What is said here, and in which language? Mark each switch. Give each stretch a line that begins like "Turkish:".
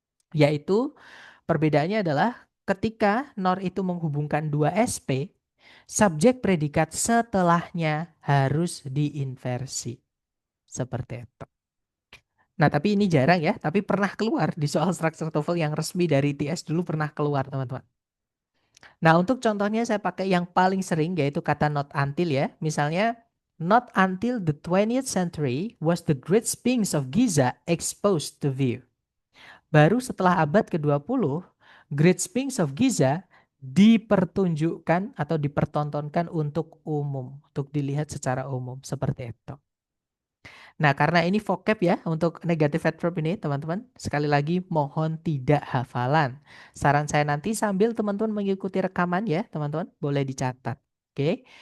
Indonesian: Yaitu perbedaannya adalah ketika Nor itu menghubungkan dua SP, subjek predikat setelahnya harus diinversi. Seperti itu. Nah, tapi ini jarang ya, tapi pernah keluar di soal structure TOEFL yang resmi dari ITS dulu pernah keluar, teman-teman. Nah, untuk contohnya saya pakai yang paling sering yaitu kata not until ya. Misalnya,
English: not until the 20th century was the Great Sphinx of Giza exposed to view.
Indonesian: Baru setelah abad ke-20, Great Sphinx of Giza dipertunjukkan atau dipertontonkan untuk umum, untuk dilihat secara umum seperti itu. Nah, karena ini vocab ya untuk negative adverb ini teman-teman. Sekali lagi mohon tidak hafalan. Saran saya nanti sambil teman-teman mengikuti rekaman ya teman-teman. Boleh dicatat. Oke.